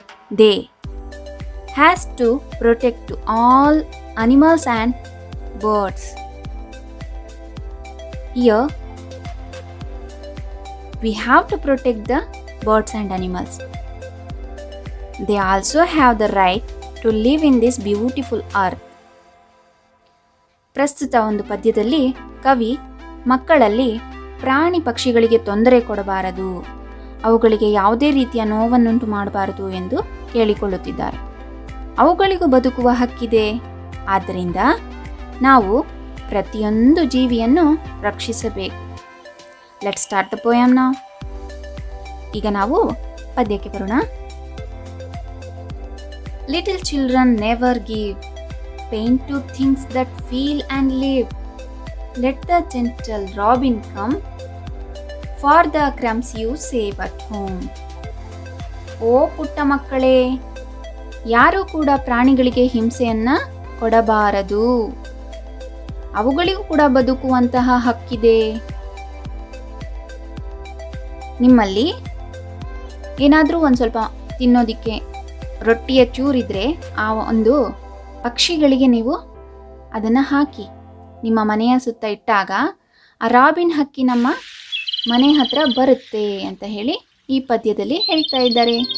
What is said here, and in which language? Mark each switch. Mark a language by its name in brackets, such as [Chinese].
[English] They has to protect to all animals and birds. Here, we have to protect the birds and animals. They also have the right to live in this beautiful earth. [Kannada] ಪ್ರಸ್ತುತ ಒಂದು ಪದ್ಯದಲ್ಲಿ ಕವಿ ಮಕ್ಕಳಲ್ಲಿ ಪ್ರಾಣಿ ಪಕ್ಷಿಗಳಿಗೆ ತೊಂದರೆ ಕೊಡಬಾರದು, ಅವುಗಳಿಗೆ ಯಾವುದೇ ರೀತಿಯ ನೋವನ್ನುಂಟು ಮಾಡಬಾರದು ಎಂದು ಕೇಳಿಕೊಳ್ಳುತ್ತಿದ್ದಾರೆ. ಅವುಗಳಿಗೂ ಬದುಕುವ ಹಕ್ಕಿದೆ, ಆದ್ದರಿಂದ ನಾವು ಪ್ರತಿಯೊಂದು ಜೀವಿಯನ್ನು ರಕ್ಷಿಸಬೇಕು. [English] Let's start the poem now. [Kannada] ಈಗ ನಾವು ಪದ್ಯಕ್ಕೆ ಬರೋಣ. [English] Little children never give pain to things that feel and live. Let the gentle robin come for the crumbs you save at home. [Kannada] ಓ ಪುಟ್ಟ ಮಕ್ಕಳೇ, ಯಾರೂ ಕೂಡ ಪ್ರಾಣಿಗಳಿಗೆ ಹಿಂಸೆಯನ್ನ ಕೊಡಬಾರದು, ಅವುಗಳಿಗೂ ಕೂಡ ಬದುಕುವಂತಹ ಹಕ್ಕಿದೆ. ನಿಮ್ಮಲ್ಲಿ ಏನಾದರೂ ಒಂದು ಸ್ವಲ್ಪ ತಿನ್ನೋದಿಕ್ಕೆ ರೊಟ್ಟಿಯ ಚೂರಿದ್ರೆ ಆ ಒಂದು ಪಕ್ಷಿಗಳಿಗೆ ನೀವು ಅದನ್ನು ಹಾಕಿ ನಿಮ್ಮ ಮನೆಯ ಸುತ್ತ ಇಟ್ಟಾಗ ಆ ರಾಬಿನ್ ಹಕ್ಕಿ ನಮ್ಮ ಮನೆ ಹತ್ರ ಬರುತ್ತೆ ಅಂತ ಹೇಳಿ ಈ ಪದ್ಯದಲ್ಲಿ ಹೇಳ್ತಾ ಇದ್ದಾರೆ.